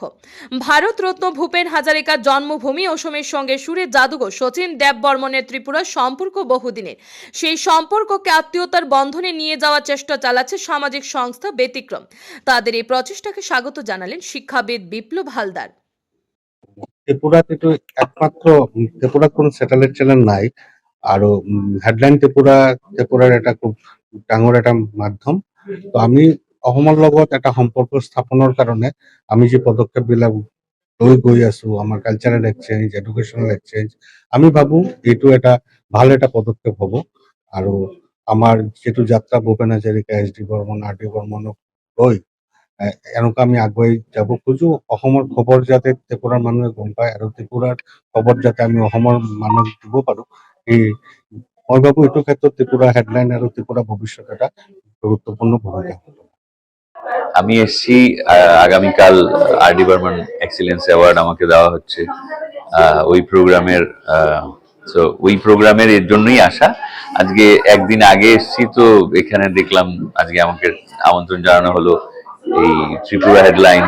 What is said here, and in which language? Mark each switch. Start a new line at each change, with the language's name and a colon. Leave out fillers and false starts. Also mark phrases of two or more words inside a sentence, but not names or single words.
Bangla: ভারতরত্ন ভূপেন হাজারিকার জন্মভূমি অসমের সঙ্গে সুরের জাদুঘর শচীন দেববর্মনের ত্রিপুরার সম্পর্ক বহুদিনের। সেই সম্পর্ককে আত্মীয়তার বন্ধনে নিয়ে যাওয়ার চেষ্টা চালাচ্ছে সামাজিক সংস্থা ব্যতিক্রম। তাদের এই প্রচেষ্টাকে স্বাগত জানালেন শিক্ষাবিদ বিপ্লব হালদার। ত্রিপুরাতে তো একমাত্র ত্রিপুরার কোনো স্যাটেলাইট চ্যানেল নাই,
Assamese: আৰু হেডলাইন ত্ৰিপুৰাৰ এটা খুব ডাঙৰ এটা মাধ্যম। তো আমি অসমৰ লগত এটা সম্পৰ্ক স্থাপনৰ কাৰণে আমি যে পদক্ষেপবিলাক লৈ গৈ আছো, আমাৰ
English: cultural exchange, educational exchange,
Assamese: আমি ভাবো এইটো এটা ভাল এটা পদক্ষেপ হ'ব। আৰু আমাৰ যিটো যাত্ৰা ভূপেন হাজৰিকা, এছ ডি বৰ্মন, আৰ ডি বৰ্মনক লৈ এনেকুৱা আমি আগুৱাই যাব খোজো। অসমৰ খবৰ যাতে ত্ৰিপুৰাৰ মানুহে গম পায় আৰু ত্ৰিপুৰাৰ খবৰ যাতে আমি অসমৰ মানুহক দিব পাৰো, এই মই ভাবো এইটো ক্ষেত্ৰত ত্রিপুরা হেডলাইন আৰু ত্রিপুরা ভবিষ্যৎ এটা গুরুত্বপূর্ণ ভূমিকা হবে।
Bangla: আমি এসছি আগামীকাল আর.ডি. বর্মন
English: excellence award
Bangla: আমাকে দেওয়া হচ্ছে ওই প্রোগ্রামের এর জন্যই আসা। আজকে একদিন আগে এসছি, তো এখানে দেখলাম আজকে আমাকে আমন্ত্রণ জানানো হলো এই ত্রিপুরা হেডলাইন্স।